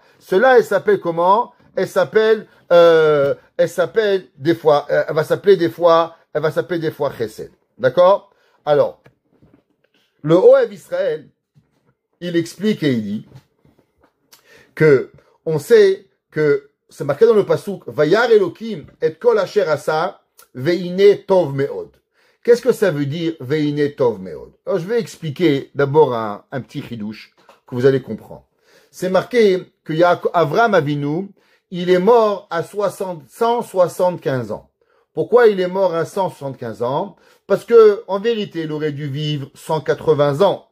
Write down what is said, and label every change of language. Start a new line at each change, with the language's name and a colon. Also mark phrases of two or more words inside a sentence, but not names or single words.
French: Cela, elle s'appelle comment? Elle va s'appeler des fois Chesed. D'accord? Alors, le Ohev Israël, il explique et il dit que on sait que c'est marqué dans le pasuk
Hebrew: וירא אלוקים את כל אשר עשה והנה טוב מאד.
French: Qu'est-ce que ça veut dire
Hebrew: והנה טוב מאד?
French: Alors je vais expliquer d'abord un petit chidouche que vous allez comprendre. C'est marqué que Avraham Avinu, il est mort à 175 ans. Pourquoi il est mort à 175 ans? Parce que, en vérité, il aurait dû vivre 180 ans.